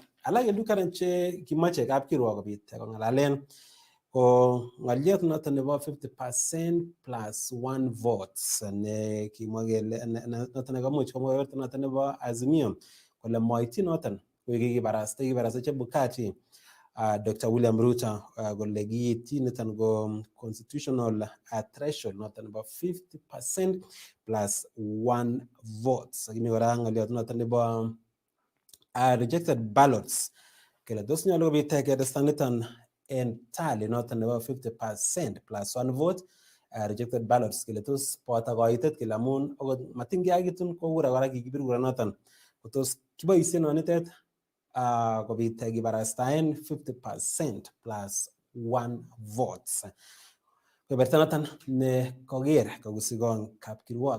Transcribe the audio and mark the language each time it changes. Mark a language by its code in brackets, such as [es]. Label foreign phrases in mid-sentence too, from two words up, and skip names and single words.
[kln] Alak edukaran che kimache kapkiruok kobit kongalalen ko ngaliot noton nebo [en] 50% plus 1 votes [kln] ne kimwa kele noton nekamuch komwa noton nebo Azimio kole moiti noton kikibarasta Chebukati Dr. William Ruto kole kiiti niton go [en] constitutional threshold [kln] noton nebo [en] 50% plus 1 votes. [kln] Kimi kora ngaliot noton nebo [en] rejected ballots [kln] kele tos nyalo kobit kedesta niton en tally noton nebo [en] 50% plus 1 vote rejected ballots [kln] kele tos pota koitet kele amun okot matingiakitun ko kura kora kikibir kura noton tos kiboisien nonitet kobit kibarastaen [en] 50% plus 1 votes. [kln] Keberta noton ne koger kogusikon kapkiruok.